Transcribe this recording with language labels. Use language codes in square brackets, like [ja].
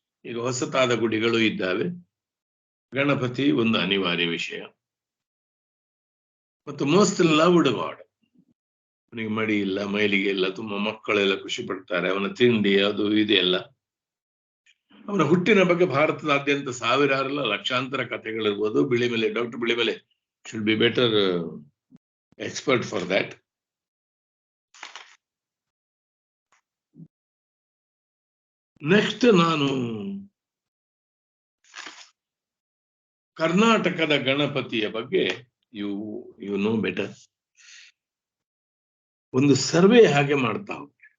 [kn] ಈಗ ಹೊಸತಾದ ಗುಡಿಗಳು ಇದ್ದಾವೆ. ಗಣಪತಿ ಒಂದು ಅನಿವಾರ್ಯ ವಿಷಯ. ಮತ್ತು [en] Most loved god. [kn] ಅವನಿಗೆ ಮಡಿ ಇಲ್ಲ, ಮೈಲಿಗೆ ಇಲ್ಲ, ತುಂಬಾ ಮಕ್ಕಳೆಲ್ಲ ಖುಷಿ ಪಡ್ತಾರೆ. ಅವನ ತಿಂಡಿ ಅದು ಇದೆಲ್ಲ. ಅವನ ಹುಟ್ಟಿನ ಬಗ್ಗೆ ಭಾರತದಾದ್ಯಂತ ಸಾವಿರಾರಲ್ಲ ಲಕ್ಷಾಂತರ ಕಥೆಗಳಿರ್ಬೋದು. [en] Bilimale, doctor Bilimale should be better expert for that. [kn] Next ನಾನು ಕರ್ನಾಟಕದ ಗಣಪತಿಯ ಬಗ್ಗೆ [en] You know better. [kn] ಒಂದು ಸರ್ವೆ ಹಾಗೆ ಮಾಡ್ತಾ ಹೋಗಿ.